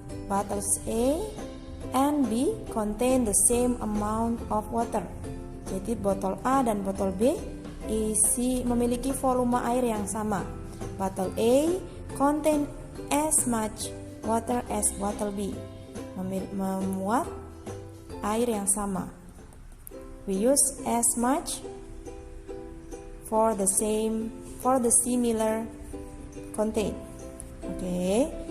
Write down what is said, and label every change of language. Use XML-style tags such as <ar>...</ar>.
<en>Bottles A and B contain the same amount of water.</en> <id>Jadi botol A dan botol B memiliki volume air yang sama.</id> <en>Bottle A contain as much water as bottle B.</en> <id>Memuat air yang sama.</id> <en>We use as much for the similar contain. Okay.</en>